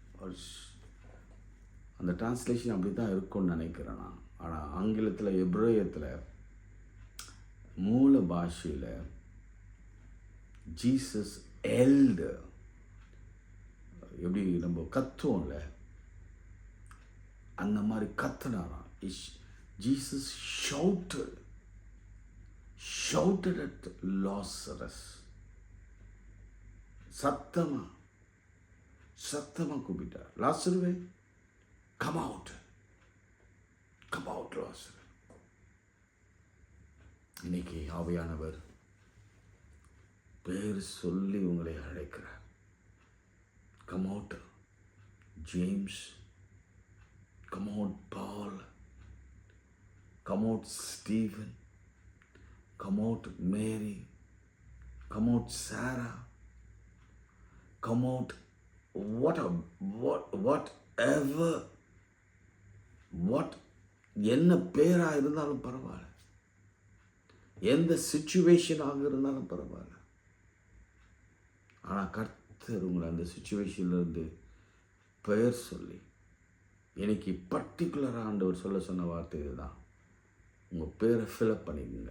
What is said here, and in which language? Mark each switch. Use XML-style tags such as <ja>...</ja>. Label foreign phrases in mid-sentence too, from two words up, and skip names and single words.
<ta>அந்த டிரான்ஸ்லேஷன் அப்படி தான் இருக்கும்னு நினைக்கிறேன் நான். ஆனால் ஆங்கிலத்தில், எப்ரேயத்தில், மூல பாஷையில் ஜீசஸ் எல்டு, எப்படி நம்ம கத்துவோம்ல, அந்த மாதிரி கத்துனாராம்.</ta> <en>ஜீசஸ் shouted at Lazarus.</en> <ta>சத்தமா கூப்பிட்டார், லாசருவே,</ta> <en>come out லாசரு.</en> <ta>இன்னைக்கு ஆவியானவர் பேர் சொல்லி உங்களை அழைக்கிறார்.</ta> <en>come out James, come out Paul, come out Stephen, come out Mary, come out Sarah, come out whatever,</en> <ta>என்ன பேராக இருந்தாலும் பரவாயில்ல, எந்த சிச்சுவேஷனாக இருந்தாலும் பரவாயில்ல. ஆனால் கர்த்தர் உங்களை அந்த சிச்சுவேஷன்லேருந்து பெயர் சொல்லி, எனக்கு பர்டிகுலராக ஆண்டவர் சொன்ன வார்த்தை இதுதான், உங்கள் பேரை ஃபில்அப் பண்ணிக்கோங்க.</ta>